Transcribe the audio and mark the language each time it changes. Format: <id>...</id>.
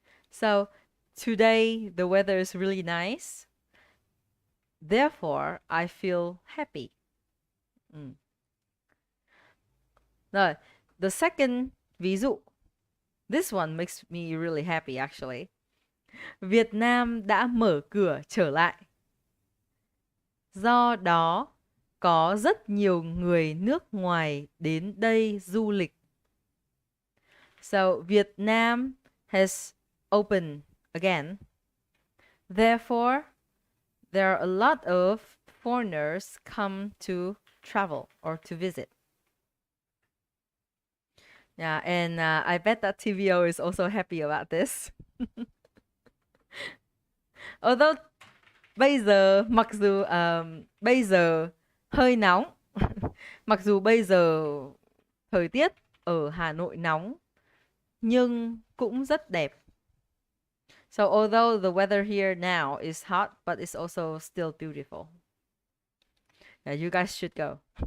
<en>So today the weather is really nice. Therefore I feel happy.</en> <vi>Rồi,</vi> <en>the second ví dụ. This one makes me really happy actually.</en> <vi>Việt Nam đã mở cửa trở lại. Do đó có rất nhiều người nước ngoài đến đây du lịch.</vi> <en>So Vietnam has opened again. Therefore, there are a lot of foreigners come to travel or to visit. Yeah, and I bet that TVO is also happy about this. Although</en> <vi>bây giờ, mặc dù bây giờ hơi nóng, mặc dù bây giờ thời tiết ở Hà Nội nóng, nhưng cũng rất đẹp.</vi> <en>So although the weather here now is hot, but it's also still beautiful. Yeah, you guys should go.</en>